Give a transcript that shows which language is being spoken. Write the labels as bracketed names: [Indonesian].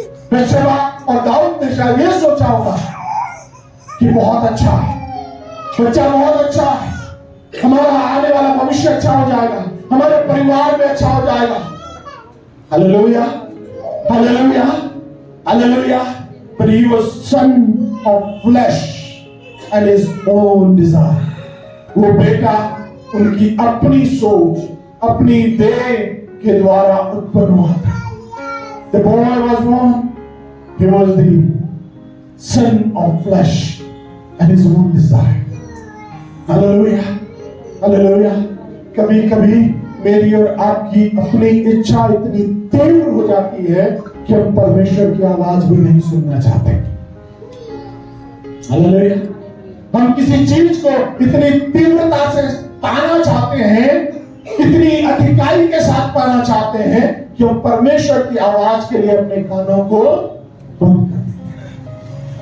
[Hindi] बैतशेबा और दाऊद ने शायद ये सोचा होगा कि बहुत अच्छा है, बच्चा बहुत अच्छा है, हमारा आने वाला भविष्य अच्छा हो जाएगा, हमारे परिवार में अच्छा हो जाएगा। Hallelujah, hallelujah, hallelujah. [English] But he was son of flesh and his own desire. [Hindi] वो बेटा उनकी अपनी सोच, अपनी देह के द्वारा उत्पन्न हुआ था। [English] The boy was born, he was the son of flesh and his own desire. [Hindi] Hallelujah, hallelujah. कभी कभी मेरी और आपकी अपनी इच्छा इतनी तीव्र हो जाती है कि हम परमेश्वर की आवाज भी नहीं सुनना चाहते। हालेलुया। हम किसी चीज को इतनी तीव्रता से पाना चाहते हैं, इतनी अधिकारी के साथ पाना चाहते हैं कि हम परमेश्वर की आवाज के लिए अपने कानों को बंद कर देते हैं।